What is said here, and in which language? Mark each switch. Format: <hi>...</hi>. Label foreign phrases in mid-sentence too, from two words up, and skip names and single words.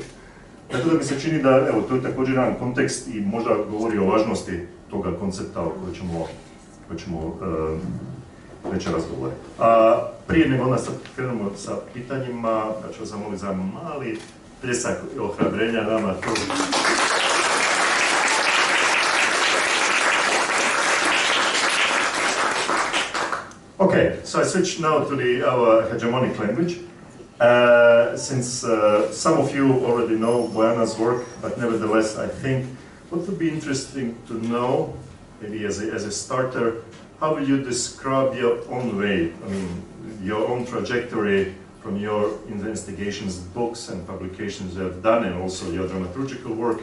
<hr>Tako da mi se čini da, evo, to je također jedan kontekst i možda govori o važnosti toga koncepta o kojoj ćemo večeras razgovoriti. Prije nego onda sad krenemo sa pitanjima, ja ću vas zamoliti za mali pljesak ohrabrenja nama tu.</hr> <en>Okay, so I switch now to our hegemonic language. Since some of you already know Bojana's work, but nevertheless I think what would be interesting to know, maybe as a starter, how will you describe your own way, I mean, your own trajectory from your investigations, books and publications you have done, and also your dramaturgical work?</en>